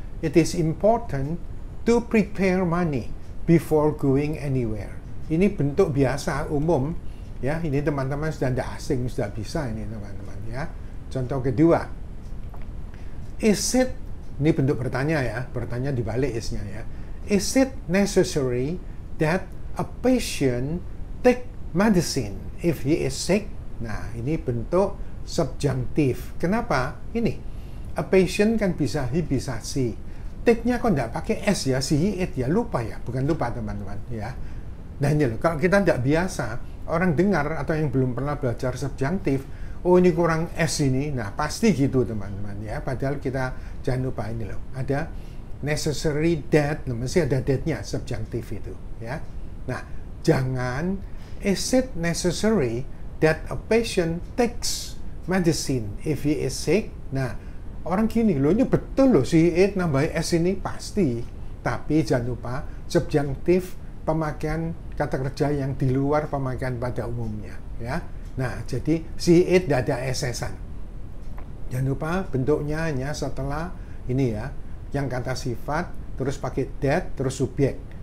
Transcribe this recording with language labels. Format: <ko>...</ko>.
<en>It is important to prepare money before going anywhere.</en> <id>Ini bentuk biasa umum ya. Ini teman-teman sudah tidak asing, sudah bisa ini teman-teman ya. Contoh kedua,</id> <en>is it,</en> <id>ini bentuk bertanya ya, bertanya dibalik isnya ya.</id> <en>Is it necessary that a patient take medicine if he is sick?</en> <id>Nah, ini bentuk subjunctive. Kenapa? Ini,</id> <en>a patient</en> <id>kan bisa he, bisa she. Take-nya kok nggak pakai S ya, she, it ya, lupa ya, bukan lupa teman-teman ya. Nah ini loh, kalau kita nggak biasa, orang dengar atau yang belum pernah belajar subjunctive, oh ini kurang S ini, nah pasti gitu teman-teman ya. Padahal kita jangan lupa ini loh, ada</id> <en>necessary that,</en> <id>mesti ada that-nya, subjunctive itu ya. Nah, jangan,</id> <en>is it necessary that a patient takes medicine if he is sick?</en> <id>Nah, orang gini loh, ini betul loh, si it nambah S ini pasti. Tapi jangan lupa, subjunctive pemakaian kata kerja yang di luar pemakaian pada umumnya ya. Nah, jadi si it tidak ada SS-an. Jangan lupa bentuknya hanya setelah ini ya, yang kata sifat, terus pakai that, terus subjek.</id>